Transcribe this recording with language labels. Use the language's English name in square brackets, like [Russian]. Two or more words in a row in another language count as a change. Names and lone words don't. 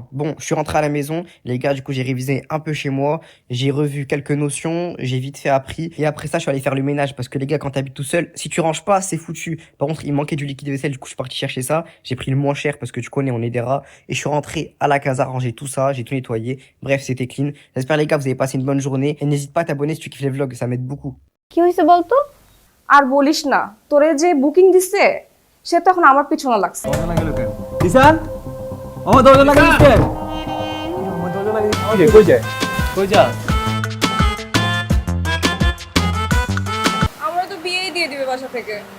[French] Bon, je suis rentré à la maison, les gars, du coup, j'ai révisé un peu chez moi, j'ai revu quelques notions, j'ai vite fait appris, et après ça, je suis allé faire le ménage, parce que les gars, quand t'habites tout seul, si tu ranges pas, c'est foutu. Par contre, il manquait du liquide vaisselle, du coup, je suis parti chercher ça, j'ai pris le moins cher, parce que tu connais, on est des rats, et je suis rentré à la casa, ranger tout ça, j'ai tout nettoyé, bref, c'était clean. J'espère, les gars, vous avez passé une bonne journée, et n'hésite pas à t'abonner si tu kiffes les vlogs, ça m'aide beaucoup. [Bangla] কি হয়েছে বলতো? আর বলিস না, তোরে যে বুকিং দিছে সে তো এখন আমার পিছনে লাগছে। কিষান আমার দরজা লাগিয়ে দিচ্ছে আমার দরজা লাগিয়ে দিচ্ছে কই যায় কই যা আমরা তো বিয়েই দিয়ে দিবে বাসা থেকে।